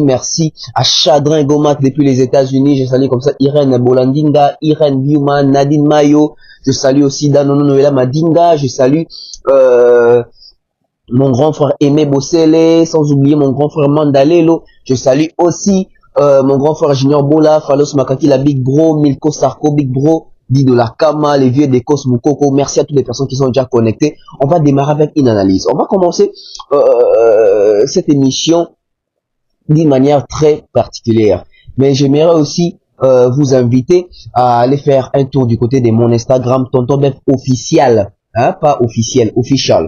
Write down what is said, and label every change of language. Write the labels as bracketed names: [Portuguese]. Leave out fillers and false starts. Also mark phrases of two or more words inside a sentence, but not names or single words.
[French] Merci à Chadrin Gomat depuis les États-Unis. Je salue comme ça Irène Bolandinga, Irène Biuman, Nadine Mayo. Je salue aussi Danono Noela Madinga. Je salue mon grand frère Aimé Bossele, sans oublier mon grand frère Mandalelo. Je salue aussi mon grand frère Junior Bola, Falos Makaki, la Big Bro, Milko Sarko, Big Bro, Dido la Kama, les vieux des Cosmokoko. Merci à toutes les personnes qui sont déjà connectées. On va démarrer avec une analyse. On va commencer cette émission d'une manière très particulière. Mais j'aimerais aussi vous inviter à aller faire un tour du côté de mon Instagram, Tonton BEV officiel, hein, pas officiel, official.